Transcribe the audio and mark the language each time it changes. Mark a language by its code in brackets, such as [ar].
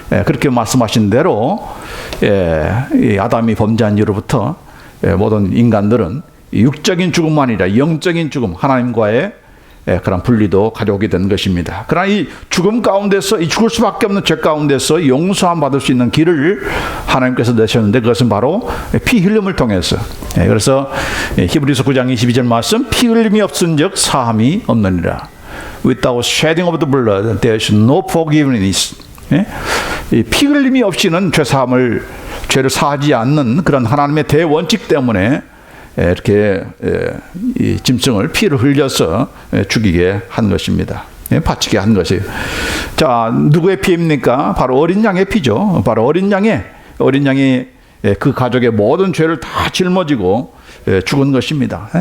[ko] 그렇게 말씀하신 대로 이 아담이 범죄한 이후로부터 모든 인간들은 육적인 죽음만 아니라 영적인 죽음, 하나님과의 그런 분리도 가져오게 된 것입니다. 그러나 이 죽음 가운데서 이 죽을 수밖에 없는 죄 가운데서 용서함 받을 수 있는 길을 하나님께서 내셨는데 그것은 바로 피 흘림을 통해서. 그래서 히브리서 9장 22절 말씀 피 흘림이 없은즉 사함이 없느니라. [en] Without shedding of the blood there is no forgiveness. [ko] 피 흘림이 없이는 죄를 사하지 않는 그런 하나님의 대원칙 때문에 이렇게 이 짐승을 피를 흘려서 죽이게 한 것입니다. 바치게 한 것이에요. 자, 누구의 피입니까? 바로 어린 양의 피죠. 바로 어린 양이 그 가족의 모든 죄를 다 짊어지고 죽은 것입니다.